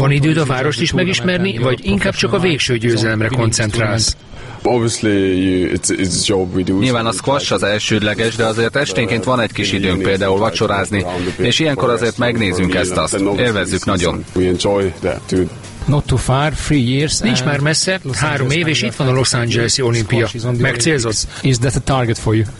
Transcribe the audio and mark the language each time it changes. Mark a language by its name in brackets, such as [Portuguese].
[Hungarian] Van időd a várost is megismerni, vagy inkább csak a végső győzelemre koncentrálsz? [English] Obviously it's a job we do. [Hungarian] Nyilván a squash az elsődleges, de azért esténként van egy kis időnk például vacsorázni, és ilyenkor azért megnézzünk ezt azt. Élvezzük nagyon. [English] We enjoy that too. Not too far, 3 years. [Hungarian] Nincs már messze, 3 év, és itt van a Los Angeles-i olimpia. Megcélzod? [English] Is that a target for you?